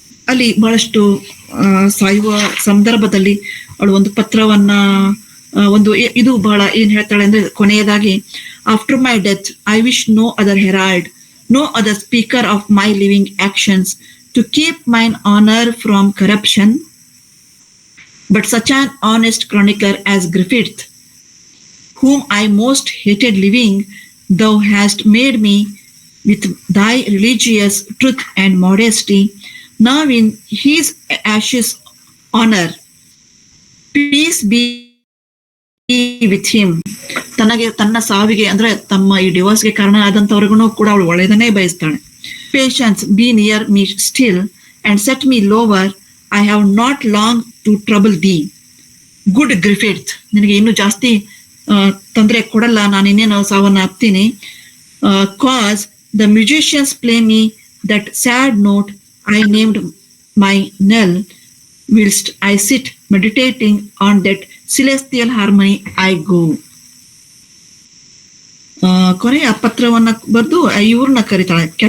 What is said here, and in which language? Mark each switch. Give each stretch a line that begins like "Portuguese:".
Kannada: ಅಲ್ಲಿ ಬಹಳಷ್ಟು ಸಾಯುವ ಸಂದರ್ಭದಲ್ಲಿ ಅವಳು ಒಂದು ಪತ್ರವನ್ನ ಒಂದು ಇದು ಬಹಳ ಏನ್ ಹೇಳ್ತಾಳೆ ಅಂದ್ರೆ ಕೊನೆಯದಾಗಿ,
English: After my death I wish no other herald, no other speaker of my living actions to keep mine honour from corruption, but such an honest chronicler as Griffith, whom I most hated living, thou hast made me with thy religious truth and modesty. Now in his ashes honor, peace be with him.
Kannada: ತನ್ನ ಸಾವಿಗೆ ಅಂದ್ರೆ ತಮ್ಮ ಈ ಡಿವೋರ್ಸ್ಗೆ ಕಾರಣ ಆದಂತವ್ರಿಗೂ ಕೂಡ ಅವಳು ಒಳ್ಳೆಯದನ್ನೇ ಬಯಸ್ತಾಳೆ.
English: Patience be near me still and set me lower, I have not long to trouble thee.
Kannada: Good Griffith, ನಿನಗೆ ಇನ್ನೂ ಜಾಸ್ತಿ ತೊಂದರೆ ಕೊಡಲ್ಲ, ನಾನು ಇನ್ನೇನು ಸಾವನ್ನ ಅಪ್ತೀನಿ.
English: Cause the musicians play me that sad note I named my knell, whilst I sit meditating on that celestial harmony I go.
Kannada: ಕೊನೆಯ ಪತ್ರವನ್ನ ಬರೆದು ಇವ್ರನ್ನ ಕರೀತಾಳೆ.